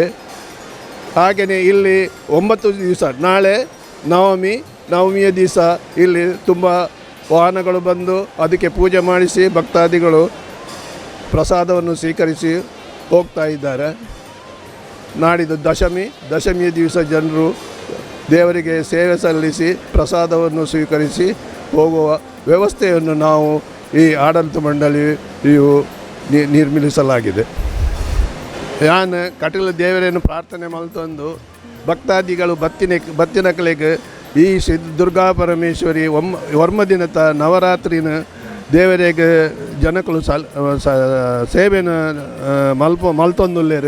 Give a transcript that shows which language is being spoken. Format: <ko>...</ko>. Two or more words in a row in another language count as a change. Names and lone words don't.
<kn>ಹಾಗೆಯೇ ಇಲ್ಲಿ 9 ದಿವಸ, ನಾಳೆ ನವಮಿಯ ದಿವಸ ಇಲ್ಲಿ ತುಂಬ ವಾಹನಗಳು ಬಂದು ಅದಕ್ಕೆ ಪೂಜೆ ಮಾಡಿಸಿ ಭಕ್ತಾದಿಗಳು ಪ್ರಸಾದವನ್ನು ಸ್ವೀಕರಿಸಿ ಹೋಗ್ತಾ ಇದ್ದಾರೆ. ನಾಡಿದ್ದು ದಶಮಿಯ ದಿವಸ ಜನರು ದೇವರಿಗೆ ಸೇವೆ ಸಲ್ಲಿಸಿ ಪ್ರಸಾದವನ್ನು ಸ್ವೀಕರಿಸಿ ಹೋಗುವ ವ್ಯವಸ್ಥೆಯನ್ನು ನಾವು ಈ ಆಡಳಿತ ಮಂಡಳಿಯು ನಿರ್ಮಿಸಲಾಗಿದೆ.</kn> <tcy>ಯಾನು ಕಟೀಲು ದೇವರನ್ನು ಪ್ರಾರ್ಥನೆ ಮಲ್ತೊಂದು ಭಕ್ತಾದಿಗಳು ಬತ್ತಿನಕಲೆಗೆ ಈ ಶ್ರೀ ದುರ್ಗಾ ಪರಮೇಶ್ವರಿ ವರ್ಮ ದಿನದ ನವರಾತ್ರಿನ ದೇವರಿಗೆ ಜನಕಲು ಸೇವೆನ ಮಲ್ತೊಂದುಲ್ಲೇರು.</tcy>